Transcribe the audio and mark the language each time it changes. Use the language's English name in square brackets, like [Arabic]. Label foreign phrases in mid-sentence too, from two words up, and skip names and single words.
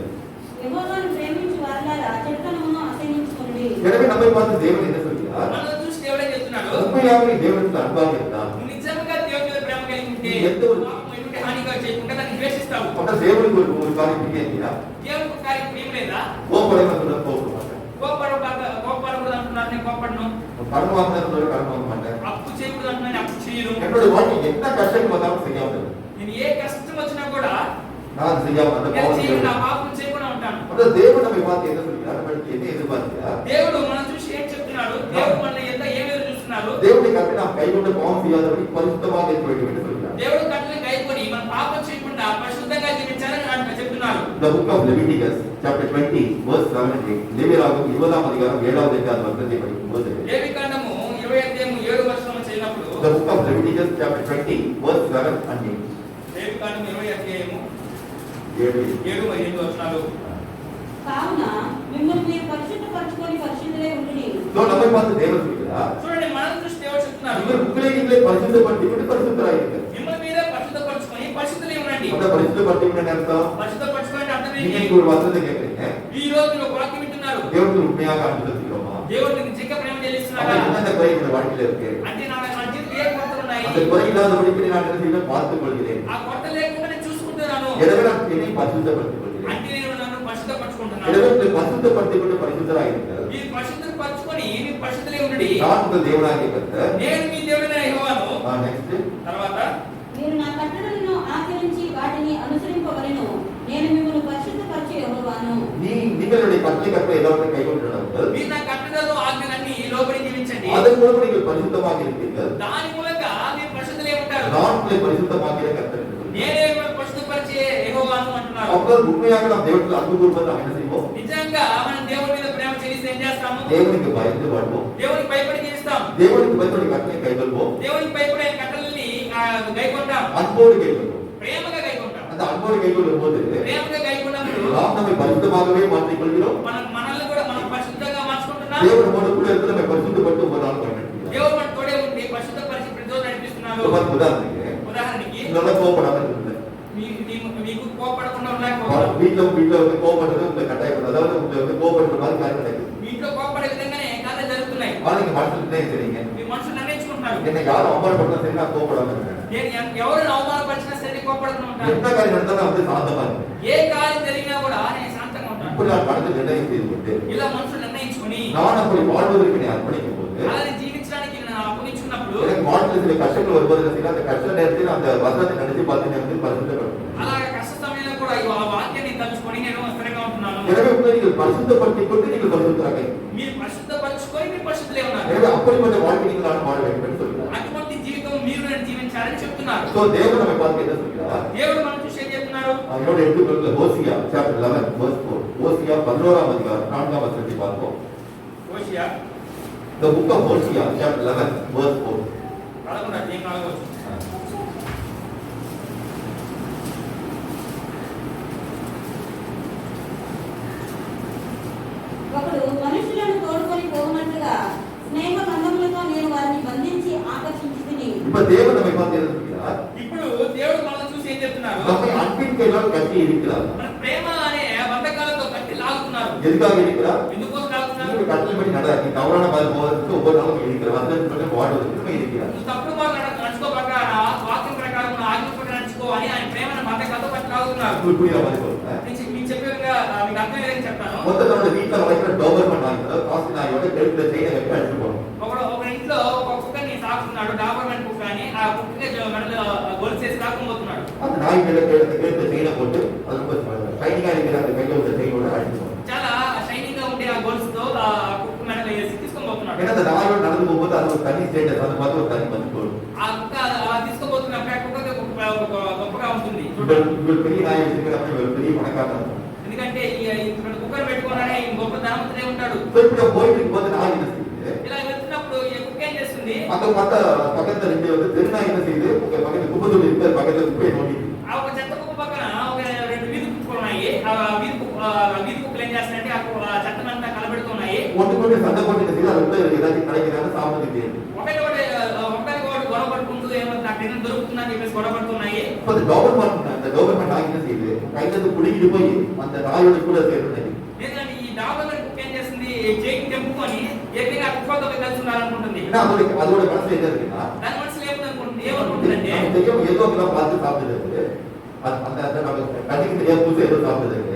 [Telugu] యెహోవాను ప్రేమించు వారలారా చెడుతనమును అసహ్యించుకొనుడి. [Tamil] எனவே நம்மை பார்த்து தேவன் என்ன சொல்கிறார்? [Telugu] మనల్ని చూసి దేవుడే చెప్తున్నాడు [Tamil] உண்மையாகவே தேவனுக்கு அன்பாக இருந்தால் [Telugu] నువ్వు నిజంగా దేవుడి మీద ప్రేమ కలిగి ఉంటే పాపం ఎటువంటి హానిగా చేయకుండా దాన్ని ద్వేషిస్తావు. [Tamil] அப்ப தேவனுக்கு ஒரு காரியம் இல்லையா? [Telugu] దేవుడికి ఒక కార్యం ప్రేమ లేదా? [Tamil] கோபப்பட கோபப்பட மாட்டேன். [Telugu] కోపడకూడదు అంటున్నారు. నేను కోపడను. [Tamil] கடன் வாங்கினது கடன் வாங்க மாட்டேன். [Telugu] అప్పు చేయకూడదు అంటున్నాను. నేను అప్పు చేయను. [Tamil] என்னுடைய வாழ்க்கை என்ன கஷ்டம் வந்தாலும் செய்யாமல் [Telugu] నేను ఏ కష్టం వచ్చినా కూడా [Tamil] நான் செய்யாமல் அந்த [Telugu] నేను [Tamil] பாவம் [Telugu] చేయను. నా [Tamil] செய்யாமல். [Telugu] పాపం చేయకుండా ఉంటాను. [Tamil] அந்த தேவன் நம்மை பார்த்து என்ன சொல்கிறார்? நம்மளுக்கு என்ன எதிர்பார்க்கிறார்? [Telugu] దేవుడు మనం చూసి ఏం చెప్తున్నాడు? దేవుడు మనల్ని ఎంత ఏ మీద చూస్తున్నారు? [Tamil] தேவனுடைய கட்டளை நாம் கைகொண்டு பாவம் செய்யாதபடி பரிசுத்தமாக இருக்க வேண்டும் என்று சொல்கிறார். [Telugu] దేవుడు కట్టలను కైకొని మన పాపం చేయకుండా పరిశుద్ధంగా జీవించాలని ఆయన చెప్తున్నారు. [English] The book of Leviticus chapter 20 verse 7 and 8. [Tamil] லேவியராகமம் 20ஆம் அதிகாரம் 7வது 8வது வசனத்தை படிக்கும்போது [Telugu] లేవికాండము 20 అధ్యాయము 7వ వచనం చదివినప్పుడు [English] The book of Leviticus chapter 20 verse 7 and 8. [Telugu] లేవికాండము 20 అధ్యాయము 7 7 మరియు 8 వచనాలు. కావున మిమ్మల్ని మీరు పరిశుద్ధపరచుకొని పరిశుద్ధులై ఉండుడి. [Tamil] So நம்மை பார்த்து தேவன் சொல்கிறார். [Telugu] చూడండి మనల్ని చూసి దేవుడు చెప్తున్నారు [Tamil] நீங்கள் உங்களை நீங்களே பரிசுத்தப்படுத்திவிட்டு பரிசுத்தராயிருங்கள். [Telugu] మిమ్మల్ని మీరే పరిశుద్ధపరచుకొని పరిశుద్ధులై ఉండండి. [Tamil] அந்த பரிசுத்தப்படுத்திவிட்டு என்ன அர்த்தம்? [Telugu] పరిశుద్ధపరచుకోవడం అర్థం [Tamil] நீங்க [Telugu] ఏంటి? [Tamil] இன்னைக்கு ஒரு வசனத்தை கேட்கிறீங்க. [Telugu] ఈ రోజు మీరు ఒక వాక్యం వింటున్నారు. [Tamil] தேவனுக்கு உண்மையாக அன்பு செலுத்துகிறோமா? [Telugu] దేవుడిని నిజంగా ప్రేమ [Tamil] அப்ப [Telugu] చెల్లిస్తున్నారా? [Tamil] என்னென்ன குறை என்னுடைய வாழ்க்கையில இருக்கு? [Telugu] అంటే నా జీవితంలో ఏ కొరతలు ఉన్నాయి? [Tamil] அந்த குறை இல்லாதபடிக்கு நான் என்ன செய்வேன்? பார்த்துக் கொள்கிறேன். [Telugu] ఆ కొరత లేకుండా నేను చూసుకుంటున్నాను. [Tamil] எனவே நான் என்னை பரிசுத்தப்படுத்திக் கொள்கிறேன். [Telugu] అంటే నేను నన్ను పరిశుద్ధపరచుకుంటున్నాను. [Tamil] எனவே உங்களை பரிசுத்தப்படுத்திவிட்டு பரிசுத்தராயிருங்கள். [Telugu] మీరు పరిశుద్ధపరచుకొని మీరు పరిశుద్ధులై ఉండండి. [Tamil] நான் உங்கள் தேவனாகிய கர்த்தர். [Telugu] నేను మీ దేవుడైన యెహోవాను. నెక్స్ట్ తర్వాత మీరు నా కట్టడలను ఆచరించి వాటిని అనుసరింపవలెను. నేను మిమ్మల్ని పరిశుద్ధపరచు యెహోవాను. [Tamil] நீங்களுடைய கட்டளை எல்லாவற்றையும் கைக்கொண்டிருந்தார்கள். [Telugu] మీరు నా కట్టడలు ఆజ్ఞలన్నీ లోబడి జీవించండి. [Tamil] அதன் மூலம் நீங்கள் பரிசுத்தமாக இருப்பீர்கள். [Telugu] దాని మూలంగా మీరు పరిశుద్ధులై ఉంటారు. [Tamil] நான் உங்களை பரிசுத்தமாக்கிற கர்த்தர். [Telugu] నేనే మిమ్మల్ని పరిశుద్ధపరిచే యెహోవాను అంటున్నారు. [Tamil] அப்பொழுது உண்மையாக நாம் தேவனுக்கு அன்பு கூறுவது நாம் என்ன செய்வோம்? [Telugu] నిజంగా మనం దేవుడి మీద ప్రేమ చేస్తే ఏం చేస్తాము? [Tamil] தேவனுக்கு பயந்து வாழ்வோம். [Telugu] దేవునికి భయపడి జీవిస్తాం. [Tamil] தேவனுக்கு பயப்படி கட்டளை கைக்கொள்வோம். [Telugu] దేవునికి భయపడే కట్టలని గైకొంటాం. [Tamil] அன்போடு கைக்கொள்வோம். [Telugu] ప్రేమగా గైకొంటాం. [Tamil] அந்த అன்பోடு கைக்கொள்ளும் போது [Telugu] ప్రేమగా గైకొన్నప్పుడు [Tamil] நாம் நம்மை பரிசுத்தமாகவே மாற்றிக் கொள்கிறோம். [Telugu] మనల్ని కూడా మనం పరిశుద్ధంగా మార్చుకుంటాం. చెప్తున్నాను. [Tamil] தேவன் நம்மோடு கூட இருந்து நம்மை பரிசுத்தப்பட்டு ஒவ்வொரு நாளும் பயன்படுத்துகிறார். [Telugu] దేవుడు మన తోడే ఉండి పరిశుద్ధపరిచి ప్రతిరోజు నడిపిస్తున్నారు. [Tamil] உதாரணத்துக்கு [Telugu] ఉదాహరణకి [Tamil] உங்களால கோபப்படாம இருக்குது. [Telugu] మీకు కోపడకుండా ఉండకపోవడం, [Tamil] வீட்டுல வந்து கோபப்படுறது உங்களுக்கு கட்டாயம், அதாவது உங்களுக்கு வந்து கோபப்படுற மாதிரி காரியம் நடக்குது. [Telugu] మీ ఇంట్లో కోపడే విధంగానే కార్యాలు జరుగుతున్నాయి. [Tamil] ஆனா நீங்க மனசுல சரிங்க, [Telugu] మీ మనసు నిర్ణయించుకుంటున్నారు. [Tamil] என்ன யாரும் அவமானப்படுத்தா சரி நான் கோபப்படாம இருக்கேன். [Telugu] నేను ఎవరిని అవమానపరిచినా సరే కోపడకుండా ఉంటాను. [Tamil] எந்த காரியம் நடந்தாலும் வந்து சாந்தமா இருக்கு. [Telugu] ఏ కార్యం జరిగినా కూడా నేను శాంతంగా ఉంటాను. [Tamil] இப்படி நான் மனதில் நிர்ணயம் செய்து கொண்டு [Telugu] ఇలా మనసు నిర్ణయించుకొని [Tamil] நான் அப்படி வாழ்வதற்கு நீ அர்ப்பணிக்கும் போது [Telugu] అలాగే జీవించడానికి నేను అప్పగించుకున్నప్పుడు [Tamil] எனக்கு வாழ்க்கையில் சில கஷ்டங்கள் வருவதற்கு சில அந்த கஷ்ட நேரத்தில் அந்த வசனத்தை நினைச்சு பார்த்து நான் வந்து பரிசுத்தப்படுத்துவேன். [Telugu] అలాగే కష్ట సమయంలో కూడా ఆ వాక్యాన్ని తలుచుకొని నేను స్థిరంగా ఉంటున్నాను. [Tamil] எனவே உங்களை நீங்கள் பரிசுத்தப்படுத்திக் கொண்டு நீங்கள் பரிசுத்தராக [Telugu] మీరు పరిశుద్ధపరచుకొని మీరు పరిశుద్ధులే ఉన్నారు. [Tamil] எனவே அப்படிப்பட்ட வாழ்க்கை நீங்கள் நான் வாழ வேண்டும் என்று சொல்கிறார். [Telugu] అటువంటి జీవితం మీరు నేను జీవించాలని చెప్తున్నారు. [Tamil] సో దేవుడు நம்மை பார்த்து என்ன சொல்கிறார்? [Telugu] దేవుడు మనం చూసి ఏం చెప్తున్నారు? [Tamil] அவரோட எடுத்துக்கொள்ள ஹோசியா [English] chapter 11 verse 4. [Tamil] ஹோசியா 11ஆம் அதிகாரம் 4ஆம் வசனத்தை பார்ப்போம். [Telugu] హోషియా [English] The book of Hosea chapter 11 verse 4. [Telugu] 11 అధ్యాయం 4వ వచనం. ఒకడు మనుషులను తోడుకొని పోవునట్లుగా స్నేహ బంధములతో నేను వారిని బంధించి ఆకర్షించితిని. [Tamil] இப்ப தேவன் நம்மை பார்த்து என்ன சொல்கிறார்? [Telugu] ఇప్పుడు దేవుడు మనల్ని చూసి ఏం చెప్తున్నారు? [Tamil] நம்மை அன்பின் கையால் கட்டி இருக்கிறார். [Telugu] మన ప్రేమ అనే బంధకాలతో కట్టి లాగుతున్నారు. [Tamil] எதுக்காக இருக்கிறார்? [Telugu] ఎందుకోసం లాగుతున్నారు? [Tamil] நீங்க கட்டளைப்படி நட, நீ தவறான பாதை போவதற்கு ஒவ்வொரு நாளும் இருக்கிற வசனத்தின்படி வாழ்வதற்கு நம்ம இருக்கிறார். [Telugu] నువ్వు తప్పుడు మార్గం నడుచుకో ప్రకారం వాక్యం ప్రకారం ఆజ్ఞ ప్రకారం నడుచుకో అని ఆయన ప్రేమను బంధకాలతో కట్టి లాగుతున్నారు. [Tamil] உங்களுக்கு புரியுற மாதிரி சொல்றேன். [Telugu] మీకు చెప్పేవిధంగా మీకు అర్థం ఏదైనా చెప్తాను. [Tamil] மொத்தத்தோட வீட்டுல வளர்க்கிற டோபர்மன் நாய், அதாவது காசு நாயோட கழுத்துல செயினை கட்டி அடிச்சு போகணும். [Telugu] ఒక ఇంట్లో ఒక కుక్కని సాకుతున్నాడు, డాబర్మెంట్ కుక్క అని. ఆ కుక్కకి మెడలో గొలుసేసి లాక్కుపోతున్నాడు. [Tamil] அந்த நாய் மேல கழுத்துல செயினை போட்டு அது ஷைனிங்கா இருக்கிற அந்த கையில உள்ள செயினோட அடிச்சு போகணும். [Telugu] చాలా షైనింగ్ గా ఉండే ఆ గొలుసుతో ఆ కుక్క మెడలో వేసి తీసుకొని పోతున్నాడు. [Tamil] ஏன்னா அந்த நாயோட நடந்து போகும்போது அது ஒரு தனி ஸ்டேட்டஸ், அது பார்த்து ஒரு தனி மதிப்பு வரும். [Telugu] ఆ కుక్క తీసుకోబోతున్నప్పుడు ఆ కుక్కకి గొప్పగా ఉంటుంది. [Tamil] இவர் பெரிய நாய் வச்சிருக்கிறப்ப இவர் பெரிய பணக்காரன். [Telugu] ఎందుకంటే ఇక్కడ కుక్కర్ పెట్టుకోవాలనే గొప్ప ధనవంతుడే ఉంటాడు. [Tamil] இப்படி போயிட்டு இருக்கும்போது நாய் என்ன செய்யுது? [Telugu] ఇలా వెళ్తున్నప్పుడు ఈ కుక్క ఏం చేస్తుంది? [Tamil] அந்த பக்கத்துல ரெண்டு வந்து தெருநாய் என்ன செய்யுது? பக்கத்துல குப்பத்தூள் இருக்கிற பக்கத்துல குப்பையை நோண்டி [Telugu] ఆ ఒక చెత్త కుక్క పక్కన ఒక రెండు వీధి కుక్కలు ఉన్నాయి. ఆ వీధి కుక్కలు ఏం చేస్తాయంటే ఆ చెత్తనంతా కలబెడుతున్నాయి. [Tamil] ஒன்றுக்கு சண்டை போட்டு என்ன செய்யுது? அது உள்ள ஏதாச்சும் கிடைக்கிறாங்க சாப்பிடுறது. [Telugu] ఒకటి గొడవ పడుకుంటూ ఏమో నాకు ఏదైనా దొరుకుతుందని చెప్పేసి గొడవ పడుతున్నాయి. [Tamil] இப்போ அந்த கவர்மெண்ட் நாய் என்ன செய்யுது? கையில இருந்து புடிங்கிட்டு போய் அந்த நாயோட கூட சேர்ந்து [Telugu] ఎందుకంటే ఈ డాబర్ కుక్క ఏం చేస్తుంది? చేయికి తెంపుకొని ఏకంగా కుక్కతో కలిసి ఉండాలనుకుంటుంది. [Tamil] ஏன்னா அதோட மனசுல என்ன இருக்குன்னா, [Telugu] దాని మనసులో ఏమనుకుంటుందంటే [Tamil] நம்ம தெரியும் ஏதோ ஒன்று பார்த்து சாப்பிடுறது, அந்த நம்ம கண்ணுக்கு தெரியாத புதுசு ஏதோ சாப்பிடுறது.